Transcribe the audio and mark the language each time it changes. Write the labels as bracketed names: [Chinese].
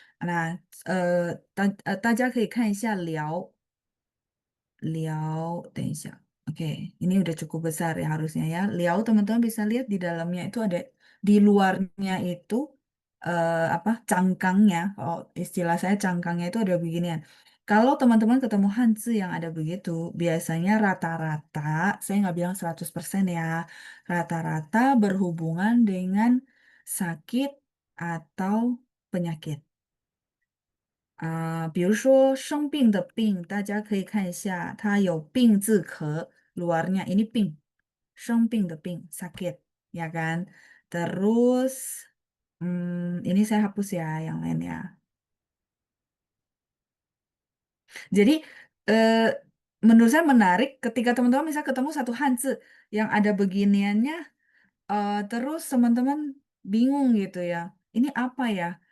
[Chinese] Nah, 大家可以看一下聊 等一下. [Indonesian] Oke, ini udah cukup besar ya harusnya ya. Liao teman-teman bisa lihat di dalamnya itu ada, di luarnya itu apa cangkangnya. Oh, istilah saya cangkangnya itu ada beginian. Kalau teman-teman ketemu Hanzi yang ada begitu, biasanya rata-rata, saya nggak bilang 100% ya, rata-rata berhubungan dengan sakit atau penyakit. [Chinese] 比如说生病的病，大家可以看一下，它有病字壳， [Indonesian] luarnya ini [Chinese] 病，生病的病， [Indonesian] sakit, ya kan? Terus, ini saya hapus ya yang lain ya. Jadi, eh, menurut saya menarik ketika teman-teman bisa ketemu satu Hanzi yang ada beginiannya, terus teman-teman bingung gitu ya, ini apa ya?